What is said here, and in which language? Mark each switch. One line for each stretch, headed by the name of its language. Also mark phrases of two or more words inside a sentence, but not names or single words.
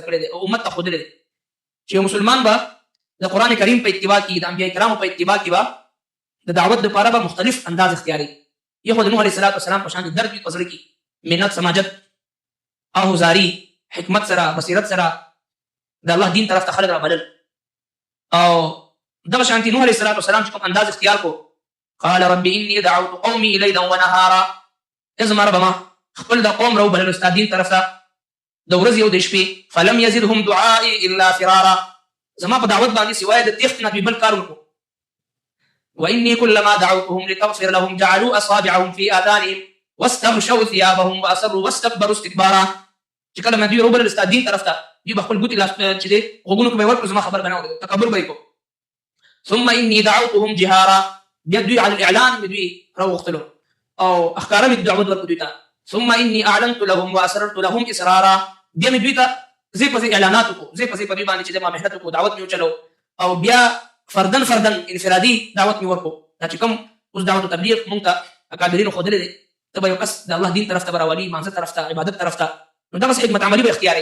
Pashto: کړی دی او امت ته ښودلی دی چې یو مسلمان به د قرآن کریم په اتباع کې د انبیاء کرامو په اتباع کې به د دعوت لپاره به مختلف انداز اختیاري یو خو د نوح
Arabic: علیه الصلاة والسلام
Pashto: په شان د درد وي په زړه کې منت سماجت آهوزاري حکمت سره بصیرت سره د الله دین طرف ته خلک رابلل او دغه شانتي نوح
Arabic: علیه الصلاة والسلام
Pashto: چې کوم انداز اختیار کو
Arabic: قال رب اني دعوت قومي ليلا ونهارا
Pashto: زما ربه ما خپل د قوم راوبلل ستا دین طرف ته د ورځې او د شپې
Arabic: فلم یزدهم دعائي الا فرارا
Pashto: زما په دعوت باندې سوای د تیښت نه بل کار وکړو
Arabic: واني كلما دعوتهم لتغفر لهم جعلوا اصابعهم في اذانهم واستغشوا ثيابهم واصروا واستكبروا استكبارا
Pashto: چې کله مې دوی راوبلل ستا دین طرف ته دوی به خپل ګوتې لاس چې دی غوږونو کې به یې ورکړو زما خبر به نه اورېدو تکبر به یې کړو
Arabic: ثم اني دعوتهم جهارا
Pashto: بیا دوی
Arabic: على الاعلان
Pashto: مې دوی راوغوښتلو او اخکاره مې دعوت ورکړو دوی ته
Arabic: ثم اني اعلنت لهم واسررت لهم اسرارا
Pashto: بیا مې دوی ته زه په اعلانات وکړو، زه په دې باندې چې ما محنت وکړو، دعوت مې وچلو او بیا فردن انفرادي دعوت مې ورکړو. دا چې کوم اوس دعوت تبلیغ مونږ ته اکابرینو ښودلې دی، ته به یو کس د الله دین طرف ته به راولي، مانځه طرف ته، عبادت طرف ته، نو دغسې حکمت عملي به اختیاري.